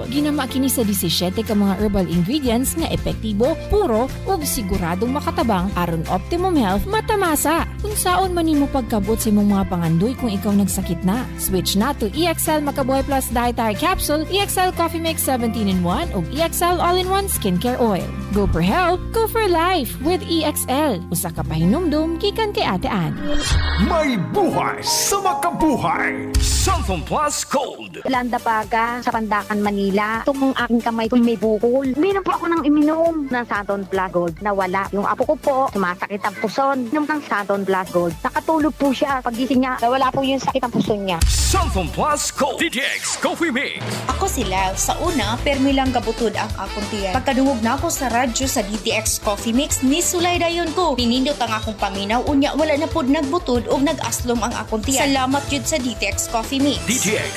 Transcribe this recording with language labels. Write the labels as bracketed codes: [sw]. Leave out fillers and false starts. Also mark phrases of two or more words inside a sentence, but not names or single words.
[ceb] Ginama kini sa 17 ka mga [en] herbal ingredients [ceb] nga epektibo, puro ug siguradong makatabang aron [en] optimum health [ceb] matamasa. Kung saon man nimo pagkabot sa imong mga pangandoy kung ikaw nagsakit na. Switch na to EXL Makabuhay Plus Dietary Capsule, EXL Coffee Mix 17-in-1 o EXL All-in-1 Skincare Oil. [en] Go for health, go for life with EXL. [ceb] Usa ka pahinumdum gikan kay Ate Ann. May buhay sa makabuhay. Santon Plus Cold. [tl] Landa Paga sa Pandakan, Manila. Itong aking kamay ko may bukol. Uminom po ako ng iminom ng Santon Plus Gold. Nawala. Yung apo ko po, sumasakit ang puson. Inom ng Santon Plus Gold. Nakatulog po siya. Pagising niya, nawala po yung sakit ang puson niya. Santon Plus Cold. DTX Coffee Mix. [ceb] Ako si Lav. Sa una, permi lang gabutod ang akong tiyan. Pagkadungog na ako sa radyo sa DTX Coffee Mix, ni sulay dayon ko. Pinindot ang akong paminaw, unya wala na pod nagbutod o nag-aslom ang akong tiyan. Salamat yun sa DTX Coffee Mix.